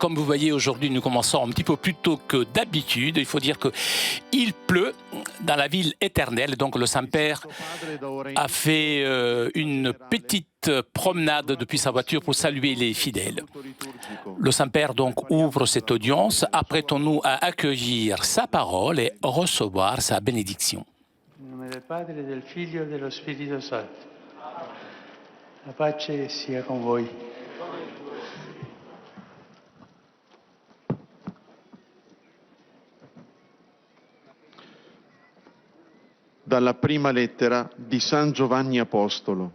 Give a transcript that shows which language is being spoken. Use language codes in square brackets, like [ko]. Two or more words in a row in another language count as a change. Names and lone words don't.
[fr] Comme vous voyez, aujourd'hui, nous commençons un petit peu plus tôt que d'habitude. Il faut dire qu'il pleut dans la ville éternelle. Donc le Saint-Père a fait une petite promenade depuis sa voiture pour saluer les fidèles. Le Saint-Père donc ouvre cette audience. Apprêtons-nous à accueillir sa parole et recevoir sa bénédiction. [it] In nome del Padre, del Figlio e dello Spirito Santo. La pace sia con voi. Dalla prima lettera di San Giovanni Apostolo.